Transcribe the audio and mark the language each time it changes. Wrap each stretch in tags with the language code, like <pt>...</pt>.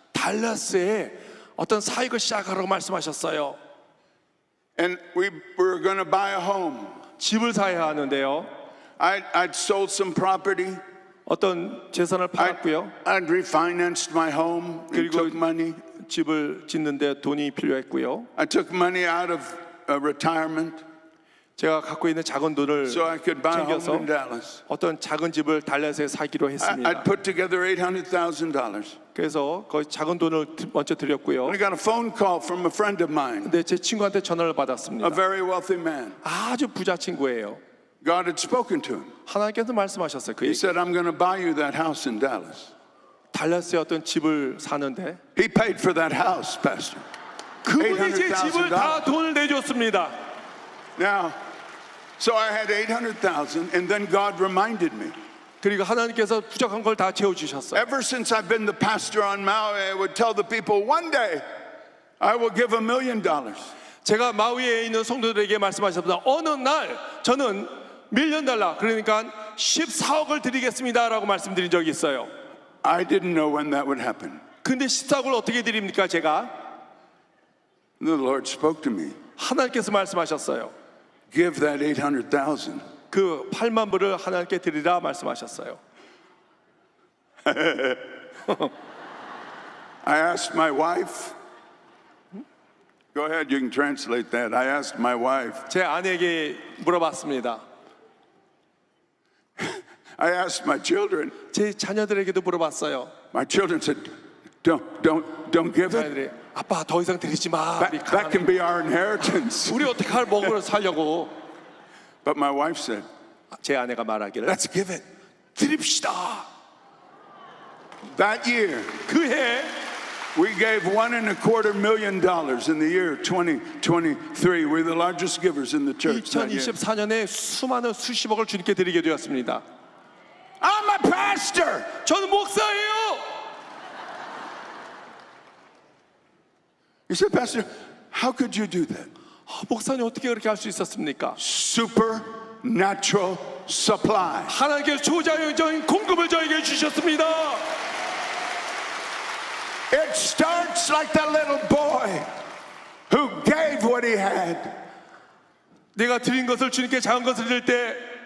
<ko>달라스에 어떤 사역을 시작하라고 말씀하셨어요.</ko> <en>And we were going to buy a home.</en> <ko>집을 사야 하는데요.</ko> <en>I'd sold some property.</en> <ko>어떤 재산을 팔았고요.</ko> <en>I'd refinanced my home and</en> <ko>그리고</ko> <en>took money.</en> <ko>집을 짓는데 돈이 필요했고요.</ko> <en>I took money out of retirement</en> <ko>제가 갖고 있는 작은 돈을</ko> <en>so I could buy a home</en> <ko>챙겨서</ko> <en>in Dallas.</en> <ko>어떤 작은 집을 달라스에 사기로 했습니다.</ko> <en>I'd put together $800,000.</en> <ko>그래서 거의 작은 돈을 먼저 드렸고요.</ko> <en>And I got a phone call from a friend of mine,</en> <ko>근데 제 친구한테 전화를 받았습니다.</ko> <en>a very wealthy man.</en> <ko>아주 부자 친구예요.</ko> <en>God had spoken to him.</en> <ko>하나님께서 말씀하셨어요. 그</ko> <en>He said, I'm going to buy you that house in Dallas.</en> <ko>달라스에 어떤 집을 사는데</ko> <en>He paid for that house, Pastor.</en> <ko>그분이 제 집을 다 돈을 내줬습니다.</ko> <en>Now, so I had 800,000, and then God reminded me.</en> <ko>그리고 하나님께서 부족한 걸 다 채워주셨어요.</ko> <en>Ever since I've been the pastor on Maui, I would tell the people, one day I will give $1 million.</en> <ko>제가 마위에 있는 성도들에게 말씀하셨습니다. 어느 날 저는 $1,000,000 그러니까 14억을 드리겠습니다라고 말씀드린 적이 있어요.</ko> <en>I didn't know when that would happen.</en> <ko>근데 14억을 어떻게 드립니까 제가?</ko> <en>The Lord spoke to me.</en> <ko>하나님께서 말씀하셨어요.</ko> <en>Give that 800,000.</en> <ko>그 8만 불을 하나님께 드리라 말씀하셨어요.</ko> <en>I asked my wife. Go ahead, you can translate that. I asked my wife.</en> <ko>제 아내에게 물어봤습니다.</ko> <en>I asked my children.</en> <ko>제 자녀들에게도 물어봤어요.</ko> <en>My children said, don't give it.</en> <ko>자녀들이 아빠 더 이상 드리지 마. 우리</ko> <en>That can be our inheritance.</en> <ko>우리 어떻게 할 먹으러 살려고.</ko> <en>But my wife said,</en> <ko>제 아내가 말하기를</ko> <en>let's give it.</en> <ko>드립시다.</ko> <en>That year,</en> <ko>그해</ko> <en>we gave $1.25 million in the year 2023. We're the largest givers in the church. that year.</en> <ko>2024년에 수많은 수십억을 주님께 드리게 되었습니다.</ko> <en>I'm a pastor.</en> <ko>저는 목사예요.</ko> <en>You said, Pastor, how could you do that?</en> <ko>목사님 어떻게 그렇게 할 수 있었습니까?</ko> <en>Supernatural supply.</en> <ko>하나님께서 초자연적인 공급을 저에게 주셨습니다.</ko> <en>It starts like that little boy who gave what he had.</en> <ko>내가 드린 것을 주님께 작은 것을 드릴 때</ko>